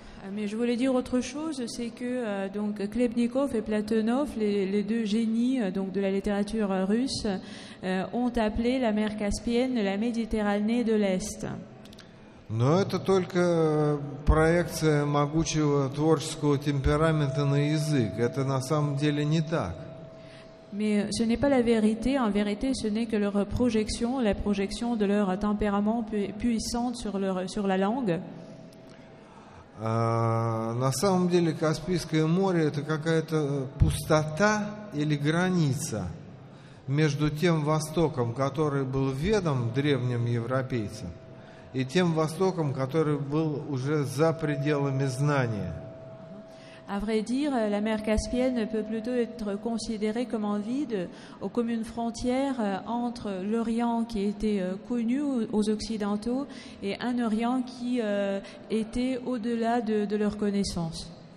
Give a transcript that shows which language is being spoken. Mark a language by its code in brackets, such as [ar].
[fr] Mais je voulais dire autre chose, c'est que donc Khlebnikov et Platonov, les deux génies donc de la littérature russe, ont appelé la mer Caspienne la Méditerranée de l'Est. [ru] Но это только проекция могучего творческого темперамента на язык. Это на самом деле не так. [fr] Mais ce n'est pas la vérité. En vérité, ce n'est que leur projection, la projection de leur tempérament puissante sur la langue. [ru] На самом деле Каспийское море это какая-то пустота или граница между тем Востоком, который был ведом древним европейцам, и тем Востоком, который был уже за пределами знания. [fr] À vrai dire, la mer Caspienne peut plutôt être considérée comme un vide, comme une frontière entre l'Orient qui était connu aux Occidentaux et un Orient qui était au-delà de leur connaissance.